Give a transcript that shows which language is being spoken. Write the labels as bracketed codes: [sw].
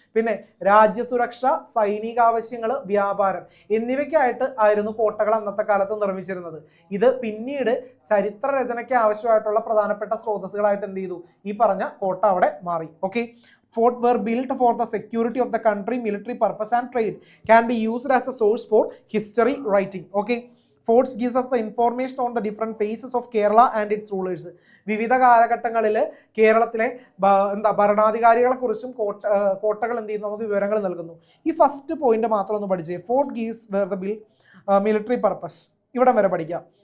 [ml] പിന്നെ രാജ്യസുരക്ഷ, സൈനികാവശ്യങ്ങൾ, വ്യാപാരം എന്നിവയ്ക്കായിട്ട് ആയിരുന്നു കോട്ടകൾ അന്നത്തെ കാലത്ത് നിർമ്മിച്ചിരുന്നത്. ഇത് പിന്നീട് ചരിത്ര രചനയ്ക്ക് ആവശ്യമായിട്ടുള്ള പ്രധാനപ്പെട്ട സ്രോതസ്സുകളായിട്ട് എന്ത് ചെയ്തു, ഈ പറഞ്ഞ കോട്ട അവിടെ മാറി. [en] Okay, fort were build for the security of the country, military purpose and trade can be used as a source for history writing. Okay, forts gives us the information on the different phases of Kerala and its rulers. [ml] വിവിധ കാലഘട്ടങ്ങളിൽ കേരളത്തിലെ ഭരണാധികാരികളെ കുറിച്ചും കോട്ടകൾ എന്ത് ചെയ്യുന്നു, നമുക്ക് വിവരങ്ങൾ നൽകുന്നു. ഈ ഫസ്റ്റ് പോയിന്റ് മാത്രം ഒന്ന് പഠിച്ചേ. [en] fort gives were the built military purpose, [ml] ഇവിടം വരെ പഠിക്കാം.